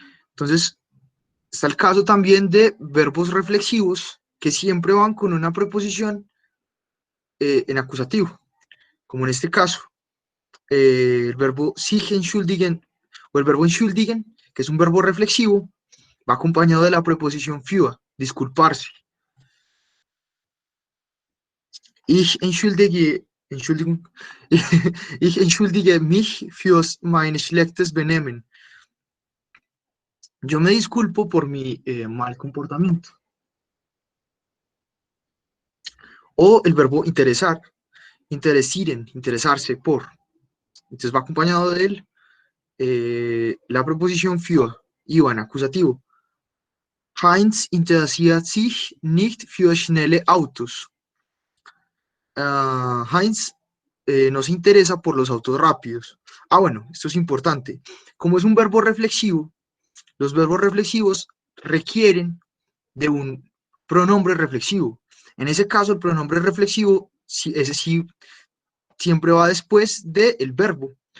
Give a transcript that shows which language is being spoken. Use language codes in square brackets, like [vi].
[es] Entonces, está el caso también de verbos reflexivos que siempre van con una preposición en acusativo, como en este caso, el verbo sich entschuldigen o el verbo entschuldigen, que es un verbo reflexivo, va acompañado de la preposición für, disculparse. [de] Ich Entschuldigung, ich entschuldige mich für mein schlechtes Benehmen. [es] Yo me disculpo por mi mal comportamiento. O el verbo interesar, interesieren, interesarse por. Entonces va acompañado de él la preposición für, iba en acusativo. [de] Heinz interessiert sich nicht für schnelle Autos. [es] Heinz no se interesa por los autos rápidos. Bueno, esto es importante. Como es un verbo reflexivo, los verbos reflexivos requieren de un pronombre reflexivo. En ese caso, el pronombre reflexivo, ese sí, siempre va después del verbo.